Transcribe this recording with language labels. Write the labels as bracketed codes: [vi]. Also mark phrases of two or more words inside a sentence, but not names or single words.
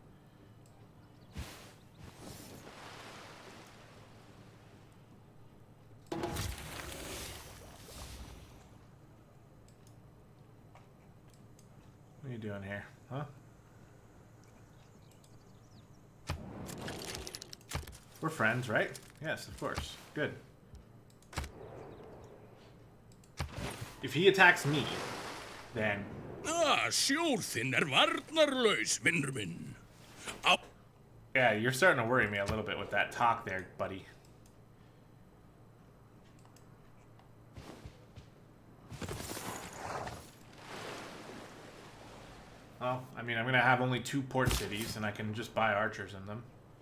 [en] What are you doing here? Huh? We're friends, right? Yes, of course. Good. If he attacks me, then... [is] Sjór þinn varnarlaus, vinnur minn. Á... [en] Yeah, you're starting to worry me a little bit with that talk there, buddy. Well, I mean, I'm going to have only 2 port cities, and I can just buy archers in them.